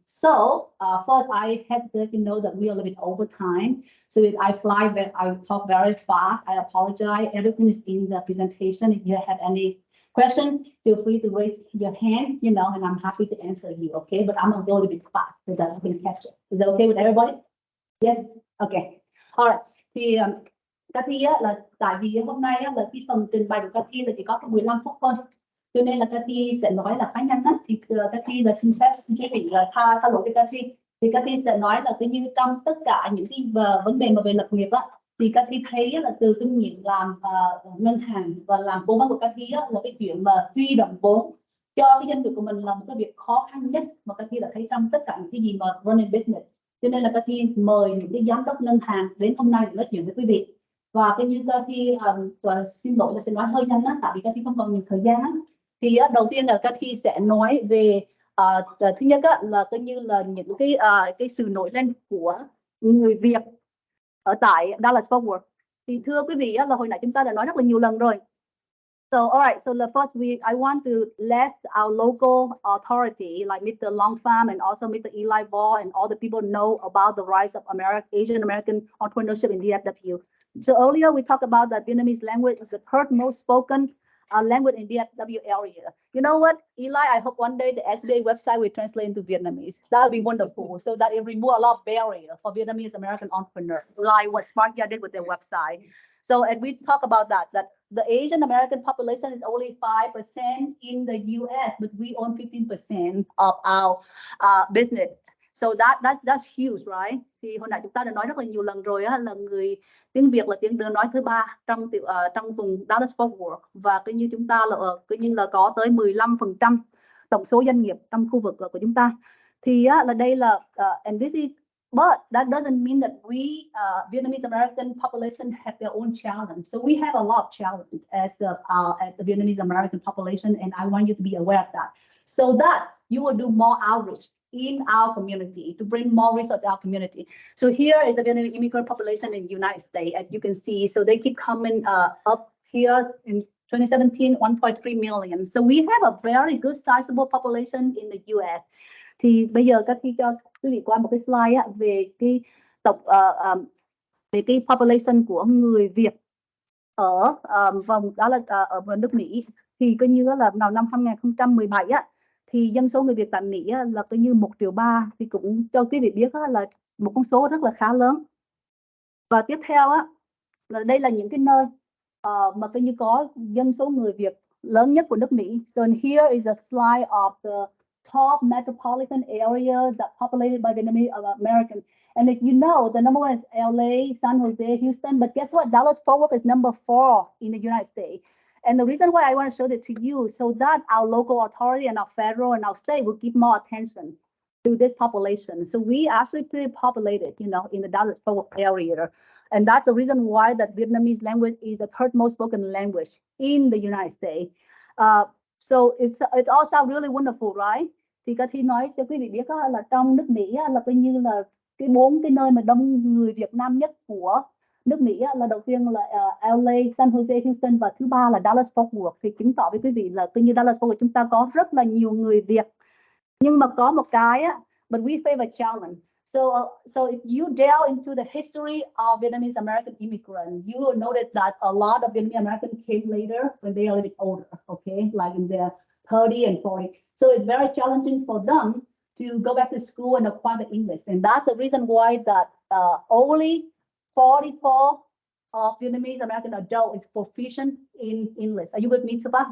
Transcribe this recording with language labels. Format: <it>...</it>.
<en>So first, I have to let you know that we are a little bit over time. So if I I talk very fast. I apologize. Everything is in the presentation. If you have any question, feel free to raise your hand, and I'm happy to answer you, okay? But I'm gonna go a little bit fast so that I can catch it. Is that okay with everybody? Yes? Okay. All right.</en> <vi>Thì Cathy á, là tại vì hôm nay á, là cái phần trình bày của Cathy là chỉ có 15 phút thôi. Cho nên là Cathy sẽ nói là khá nhanh á. Thì Cathy là xin phép quý vị là tha lỗi cho Cathy. Thì Cathy sẽ nói là cứ như trong tất cả những cái vấn đề mà về lập nghiệp á, thì Cathy thấy là từ kinh nghiệm làm ngân hàng và làm cố vấn của Cathy là cái chuyện mà huy động vốn cho cái doanh nghiệp của mình là một cái việc khó khăn nhất mà Cathy đã thấy trong tất cả những cái gì mà</vi> <en>running business.</en> <vi>Cho nên là Cathy mời những cái giám đốc ngân hàng đến hôm nay để nói chuyện với quý vị. Và cái như Cathy xin lỗi là sẽ nói hơi nhanh á, tại vì Cathy không còn nhiều thời gian á. Thì đầu tiên là Cathy sẽ nói về thứ nhất là coi như là những cái sự nổi lên của người Việt ở tại Dallas Fort Worth. Thì thưa quý vị là hồi nãy chúng ta đã nói rất là nhiều lần rồi.</vi> <en>So alright, so the first I want to let our local authority like Mr. Long Pham and also Mr. Eli Ball and all the people know about the rise of Asian American entrepreneurship in DFW. So earlier we talked about that Vietnamese language is the third most spoken language in DFW area. You know what, Eli? I hope one day the SBA website will translate into Vietnamese. That would be wonderful, so that it remove a lot of barrier for Vietnamese American entrepreneurs, like what Sparkyard did with their website. So, and we talk about that the Asian American population is only 5% in the U.S., but we own 15% of our business. So that's huge, right?</en> <vi>Thì hồi nãy chúng ta đã nói rất là nhiều lần rồi á, là người tiếng Việt là tiếng nói thứ ba trong vùng Dallas Fort Worth, và cứ như chúng ta là cứ như là có tới 15% tổng số doanh nghiệp trong khu vực của chúng ta. Thì là đây là</vi> <en>and this is but that doesn't mean that we Vietnamese American population have their own challenge. So we have a lot of challenge as the Vietnamese American population, and I want you to be aware of that, so that you will do more outreach in our community to bring more resources to our community. So here is the Vietnamese immigrant population in the United States, as you can see. So they keep coming up here in 2017, 1.3 million. So we have a very good sizable population in the US.</en> <vi>Thì bây giờ các khi cho quý vị qua một cái slide về cái về cái population của người Việt ở vùng đó là ở nước Mỹ, thì coi như là vào năm 2017 thì dân số người Việt tại Mỹ là coi như 1,3 triệu, thì cũng cho quý vị biết là một con số rất là khá lớn. Và tiếp theo là đây là những cái nơi mà coi như có dân số người Việt lớn nhất của nước Mỹ.</vi> <en>So here is a slide of the top metropolitan areas that populated by Vietnamese Americans. And if you know, the number one is LA, San Jose, Houston, but guess what? Dallas Fort Worth is number 4 in the United States. And the reason why I want to show this to you, so that our local authority and our federal and our state will give more attention to this population. So we actually pretty populated, in the Dallas Fort Worth area. And that's the reason why that Vietnamese language is the third most spoken language in the United States. So it all sounds really wonderful, right?</en> <vi>Thì Cathy nói cho quý vị biết là trong nước Mỹ là coi như là cái 4 cái nơi mà đông người Việt Nam nhất của nước Mỹ là đầu tiên là LA, San Jose, Houston, và thứ ba là Dallas Fort Worth. Thì chứng tỏ với quý vị là coi như Dallas Fort Worth chúng ta có rất là nhiều người Việt. Nhưng mà có một cái</vi> <en>but we favor challenge. So if you delve into the history of Vietnamese American immigrants, you will notice that a lot of Vietnamese Americans came later when they are a little bit older, okay, like in their 30 and 40. So it's very challenging for them to go back to school and acquire the English. And that's the reason why that only 44 of Vietnamese American adults is proficient in English. Are you with me, Sabah?</en>